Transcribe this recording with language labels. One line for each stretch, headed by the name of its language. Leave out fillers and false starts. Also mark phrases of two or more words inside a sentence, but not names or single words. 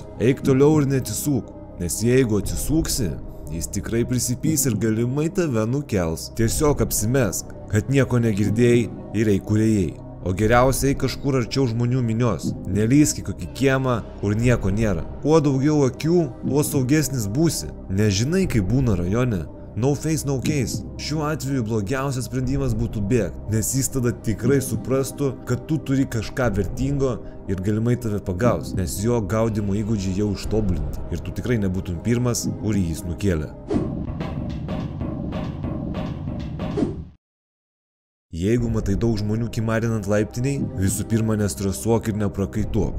Lithuanian: Eik toliau ir neatsisūk, nes jeigu atsisuksi, jis tikrai prisipys ir galimai tave nukels. Tiesiog apsimesk, kad nieko negirdėjai ir eik kur ėjai. O geriausiai kažkur arčiau žmonių minios. Nelįsk į kokį kiemą, kur nieko nėra. Kuo daugiau akių, tuo saugesnis būsi. Nežinai, kaip būna rajone.
English: No face, no case.
Lithuanian: Šiuo atveju blogiausias sprendimas būtų bėgti, nes jis tada tikrai suprastų, kad tu turi kažką vertingo ir galimai tave pagaus, nes jo gaudymo įgūdžiai jau ištobulinti. Ir tu tikrai nebūtum pirmas, kurį jis nukėlė. Jeigu matai daug žmonių kimarinant laiptiniai, visų pirma nestresuok ir neprakaituok.